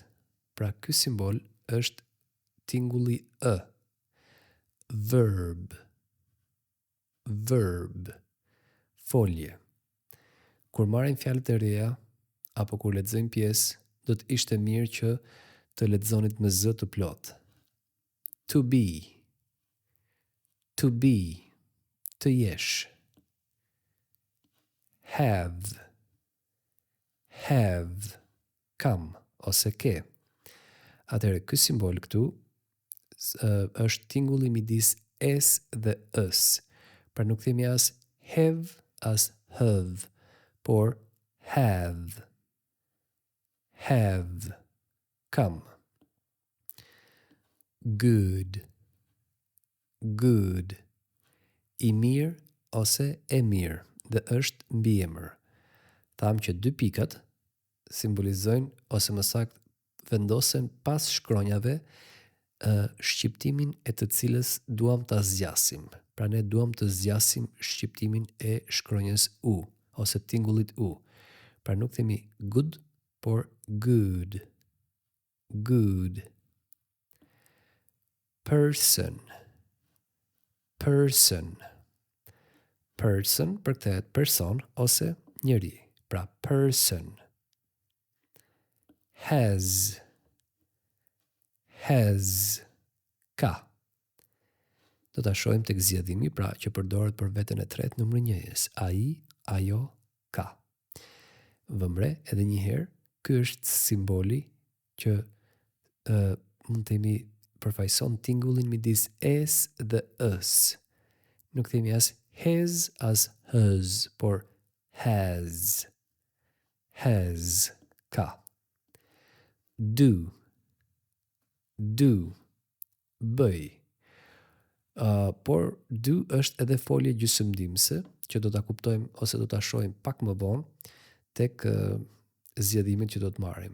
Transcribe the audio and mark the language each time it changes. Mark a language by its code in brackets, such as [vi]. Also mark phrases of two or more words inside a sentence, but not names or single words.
[sq] Pra ky simbol është tingulli ë. [en] Verb. Verb. [sq] Folje. Kur marrim fjalët e reja apo kur lexojmë pjesë, do të ishte mirë që të lexonit me z të plot. [en] To be. To be. [sq] Të jesh. [en] Have. Have. [sq] Kam ose ke. Atëherë, ky simbol këtu është tingulli midis s dhe ës. Pra nuk themi as have as have, por have. [en] Have. Kam. Good. Good. [sq] I mirë ose e mirë dhe është mbiemër. Tham që dy pikat simbolizojnë ose më saktë vendosen pas shkronjave shqiptimin e të cilës duam ta zgjasim. Pra ne duam të zgjasim shqiptimin e shkronjës u ose tingullit u. Pra nuk themi good, por good. [en] Good. Person. Person. [sq] Person përkthehet person ose njeri. [en] Pra person. Has. Has. [sq] Ka. Do ta shohim tek zgjedhimi, pra që përdoret për veten e tretë numër 1-s. Ai, ajo, ka. Vëmre edhe një herë, ky është simboli që mund të themi përfaqëson tingullin midis s dhe ës. Nuk themi as his as hers, por has. [en] Has. [sq] Ka. Do. Do. Bëj. Por do është edhe folje gjysmëdimëse që do ta kuptojmë ose do ta shohim pak më vonë tek zgjedhimet që do të marrim.